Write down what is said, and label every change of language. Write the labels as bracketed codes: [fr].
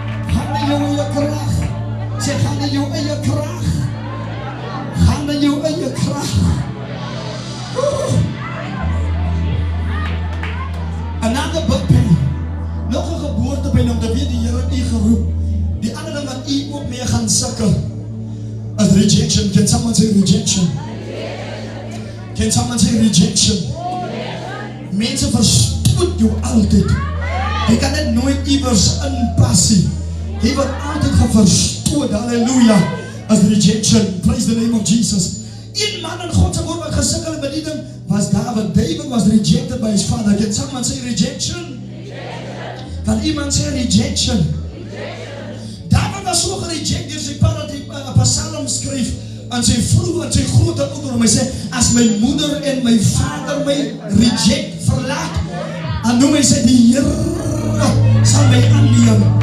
[af] Gaan in jou eie krag. Sê, gaan in jou eie krag. Gaan in jou eie krag. [en] Another big pain. [af] Nog 'n geboortepyn om te weet die Here het u geroep. Die ander ding wat u ook mee gaan sukkel is rejection. [en] Can someone say rejection? Can someone say rejection? [af] Mense verstoot jou altyd. Jy kan net nooit iewers inpas nie. Jy word altyd geverstoot. [en] Halleluja. [af] As rejection. [en] Praise the name of Jesus. [af] Een man in God se woord wat gesukkel het met die ding was David. [en] David was rejected by his father. [af] Can someone say rejection? Kan iemand sê rejection? David was so gereject deur sy pa dat hy 'n psalm skryf aan sy vrou en sy groot ouderdom. Hy sê, as my moeder en my vader my reject, verlaat, dan noem hy sê, die Here sal my aanneem.